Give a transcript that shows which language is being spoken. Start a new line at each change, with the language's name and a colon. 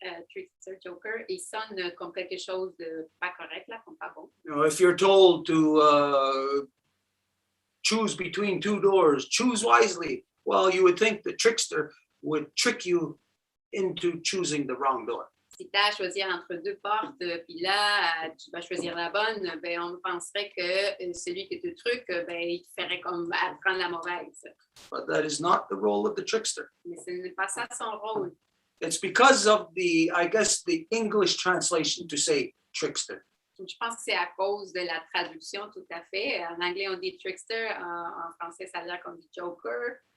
French: Trickster, Joker, il sonne comme quelque chose de pas correct, là, comme pas bon.
English: You know, if you're told to choose between two doors, choose wisely. Well, you would think the trickster would trick you into choosing the wrong door.
French: Si tu as à choisir entre deux portes, puis là, tu vas choisir la bonne, ben, on penserait que celui qui te truque, ben, il te ferait comme prendre la mauvaise.
English: But that is not the role of the trickster.
French: Mais ce n'est pas ça son rôle.
English: It's because of the English translation to say trickster.
French: Je pense que c'est à cause de la traduction, tout à fait. En anglais, on dit trickster. En français, ça a l'air qu'on dit joker.